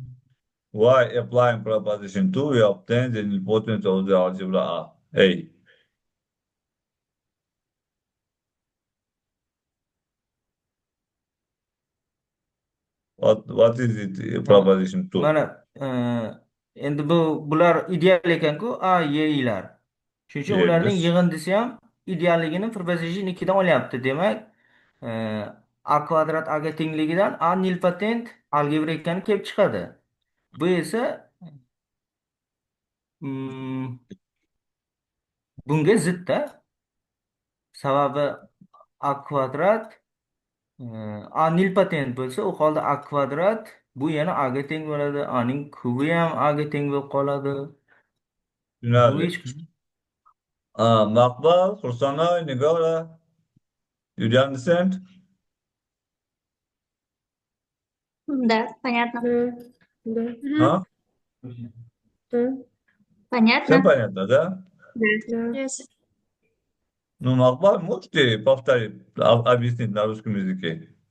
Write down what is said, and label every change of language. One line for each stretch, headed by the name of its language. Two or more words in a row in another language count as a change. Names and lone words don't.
English: Why applying proposition 2, we obtain the nilpotence of the algebra A. What is it, proposition 2?
Uzbek: Mana endi bular ideal ekanku A, Y'lar. Shuning uchun ularning
English: Yes.
Uzbek: yig'indisi ham idealligini proposition 2 dan olyapti. Demak, e, A kvadrat A ga tengligidan A nilpotent algebra ekani kelib chiqadi. Bu esa mm, bunga zidda. Sababi A kvadrat A nilpotent bo'lsa, u holda A kvadrat bu yana A ga teng bo'ladi. A ning kubi ham A ga teng bo'lib qoladi. Bu Tushunarli. hech Maqbal, Xursanoy, Nigora,
English: did you understand?
Russian: Да, понятно. Да, да, Huh? да, Всем Понятно? понятно, да? Да. да.
English: Yes.
Russian: Ну, Мақбал, можете повторить, объяснить на русском языке?